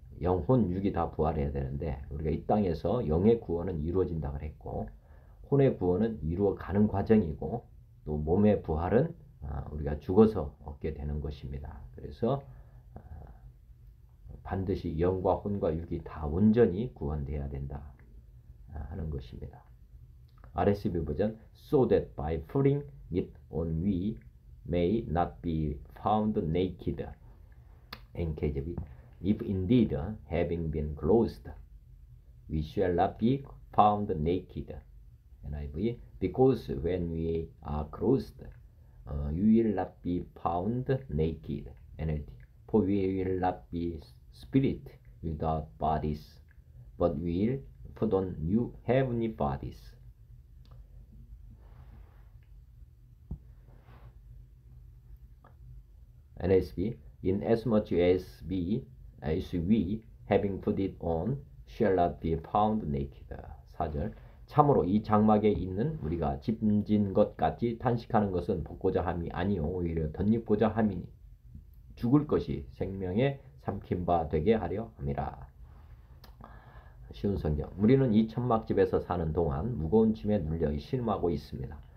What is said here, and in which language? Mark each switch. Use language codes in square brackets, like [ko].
[ko] 영혼, 육이 다 부활해야 되는데 우리가 이 땅에서 영의 구원은 이루어진다고 했고 혼의 구원은 이루어가는 과정이고 또 몸의 부활은 우리가 죽어서 얻게 되는 것입니다. 그래서 반드시 영과 혼과 육이 다 온전히 구원되어야 된다 하는 것입니다. RSV 버전. [en] So that by putting it on we may not be found naked. NKJV. If indeed having been clothed we shall not be found naked. NIV. Because when we are clothed we will not be found naked. NLT. For we will not be spirit without bodies, but we will put on new heavenly bodies. NSB. Inasmuch as we, having put it on, shall not be found naked. [ko] 4절. 참으로 이 장막에 있는 우리가 짐진 것 같이 탄식하는 것은 벗고자 함이 아니요 오히려 덧입고자 함이니 죽을 것이 생명에 삼킨 바 되게 하려 함이라. 쉬운 성경. 우리는 이 천막집에서 사는 동안 무거운 짐에 눌려 신음하고 있습니다.